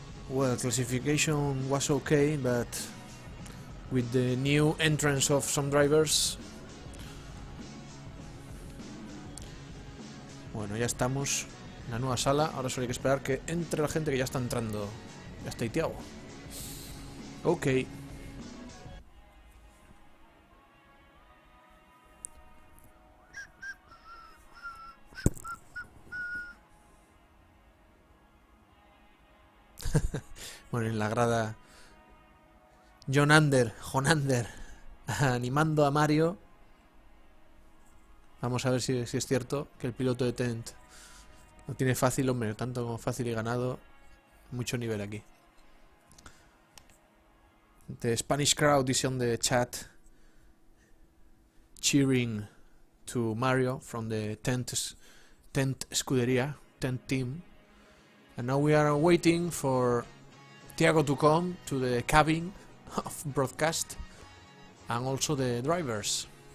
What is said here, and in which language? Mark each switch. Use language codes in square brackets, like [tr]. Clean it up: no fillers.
[en] Well, classification was okay, but with the new entrance of some drivers... [es] Bueno, ya estamos en la nueva sala. Ahora solo hay que esperar que entre la gente que ya está entrando. Ya está ahí Thiago. Ok. Bueno, en la grada Jonander, animando a Mario. Vamos a ver si es cierto que el piloto de Tent lo tiene fácil, hombre, tanto como fácil y ganado. Mucho nivel aquí. [en] The Spanish crowd is on the chat cheering to Mario from the Tent Scuderia, Tent team. And now we are waiting for Thiago to come to the cabin of broadcast and also the drivers.